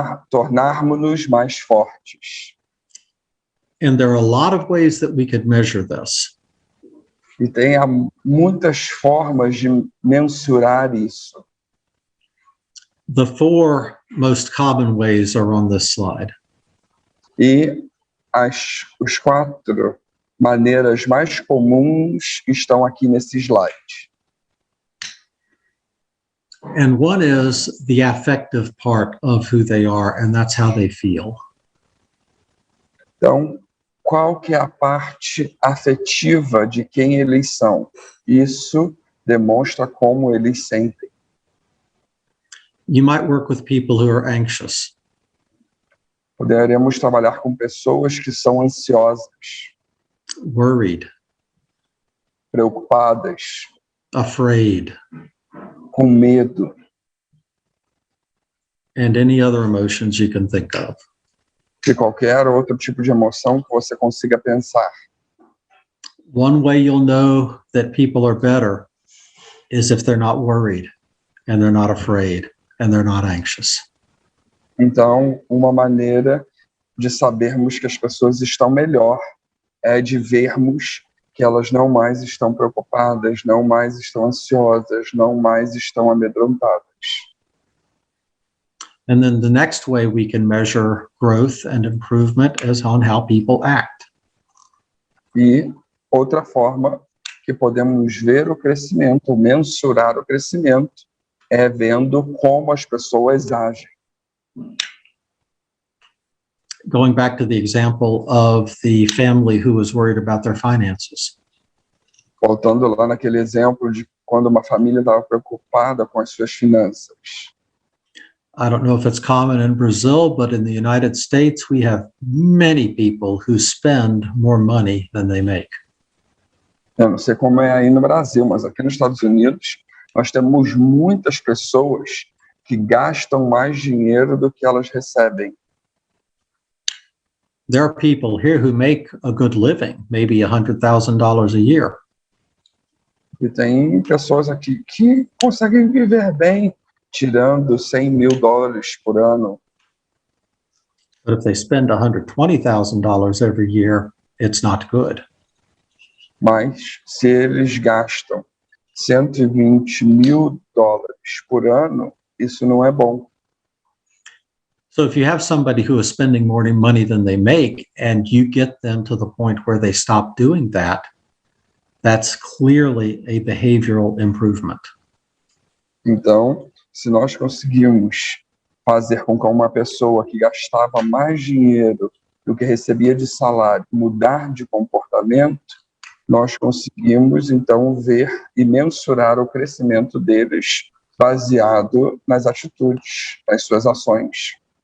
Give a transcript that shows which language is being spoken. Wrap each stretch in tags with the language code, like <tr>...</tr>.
<pt>tornarmos-nos mais fortes.</pt> <en>and there are a lot of ways that we could measure this.</en> <pt>E tem muitas formas de mensurar isso.</pt> <en>The four most common ways are on this slide.</en> <pt>E os 4 maneiras mais comuns estão aqui nesse slide.</pt> <en>And one is the affective part of who they are, and that's how they feel.</en> <pt>Então, qual que é a parte afetiva de quem eles são? Isso demonstra como eles sentem.</pt> <en>You might work with people who are anxious.</en> <pt>Poderemos trabalhar com pessoas que são ansiosas,</pt> <en>Worried,</en> <pt>preocupadas,</pt> <en>afraid,</en> <pt>com medo,</pt> <en>and any other emotions you can think of.</en> <pt>de qualquer outro tipo de emoção que você consiga pensar.</pt> <en>One way you'll know that people are better is if they're not worried and they're not afraid and they're not anxious.</en> <pt>Então, uma maneira de sabermos que as pessoas estão melhor é de vermos que elas não mais estão preocupadas, não mais estão ansiosas, não mais estão amedrontadas.</pt> <en>And then the next way we can measure growth and improvement is on how people act.</en> <pt>E outra forma que podemos ver o crescimento, mensurar o crescimento, é vendo como as pessoas agem.</pt> <en>Going back to the example of the family who was worried about their finances.</en> <pt>Voltando lá naquele exemplo de quando uma família estava preocupada com as suas finanças.</pt> <en>I don't know if it's common in Brazil, but in the United States, we have many people who spend more money than they make.</en> <pt>Eu não sei como é aí no Brasil, mas aqui nos Estados Unidos nós temos muitas pessoas que gastam mais dinheiro do que elas recebem.</pt> <en>There are people here who make a good living, maybe $100,000 a year.</en> <pt>E tem pessoas aqui que conseguem viver bem, tirando $100 mil por ano.</pt> <en>But if they spend $120,000 every year, it's not good.</en> <pt>Mas se eles gastam $120 mil por ano, isso não é bom.</pt> <en>So if you have somebody who is spending more money than they make, and you get them to the point where they stop doing that, that's clearly a behavioral improvement.</en> <pt>Então, se nós conseguimos fazer com que uma pessoa que gastava mais dinheiro do que recebia de salário mudar de comportamento, nós conseguimos, então, ver e mensurar o crescimento deles baseado nas atitudes, nas suas ações.</pt>